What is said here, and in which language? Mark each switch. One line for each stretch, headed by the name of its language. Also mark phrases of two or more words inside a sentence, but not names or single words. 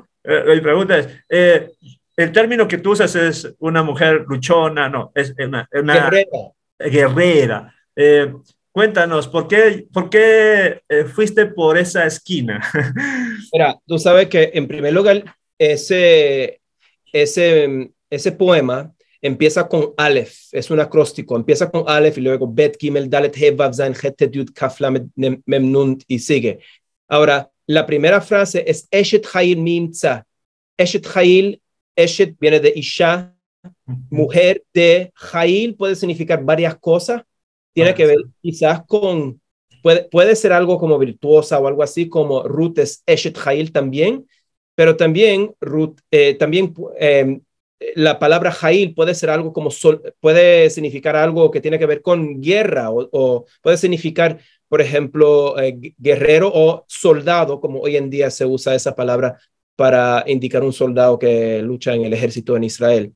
Spanish: Mi pregunta es, el término que tú usas es una mujer luchona, no, es una guerrera. Cuéntanos, ¿por qué fuiste por esa esquina? Mira, tú sabes que en primer lugar, ese poema empieza con Aleph, es un acróstico, empieza con Aleph y luego Bet, Gimel, Dalet, He, Vav, Zain, Het, Tet, Yud, Kaf, Lamed, Mem, Nun y sigue. Ahora, la primera frase es
Hebrew: אשת חיל ימצא. אשת חיל,
Spanish: Eshet viene de Isha, mujer de Hail puede significar varias cosas. Tiene que ver quizás con, puede ser algo como virtuosa o algo así, como Ruth es
Hebrew: אשת חיל
Spanish: también, pero también Ruth, la palabra Hail puede ser algo como, puede significar algo que tiene que ver con guerra o puede significar, por ejemplo, guerrero o soldado, como hoy en día se usa esa palabra para indicar un soldado que lucha en el ejército en Israel.